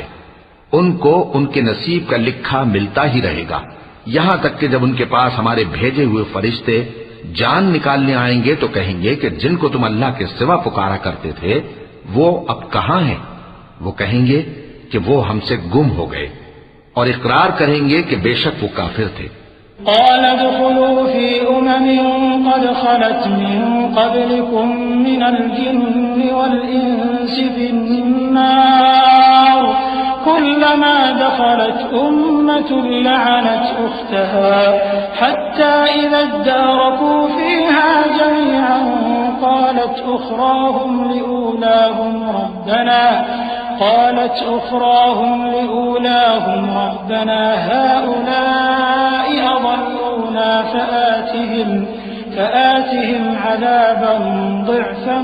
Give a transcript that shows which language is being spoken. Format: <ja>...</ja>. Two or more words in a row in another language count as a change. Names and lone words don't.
<hi>उनको उनके नसीब का लिखा मिलता ही रहेगा, यहां तक कि जब उनके पास हमारे भेजे हुए फरिश्ते जान निकालने आएंगे तो कहेंगे कि जिनको तुम अल्लाह के सिवा पुकारा करते थे वो अब कहां हैं। वो कहेंगे कि वो हमसे गुम हो गए, और इकरार करेंगे कि बेशक वो काफिर थे।</hi> <ar>قال ادخلوا في أمم قد خلت من قبلكم من الجن والإنس في النار كلما دخلت أمة لعنت أختها حتى إذا اداركوا فيها جميعا قالت أخراهم ربنا هؤلاء अضلونا فآتهم عذابا ضعفا</ar>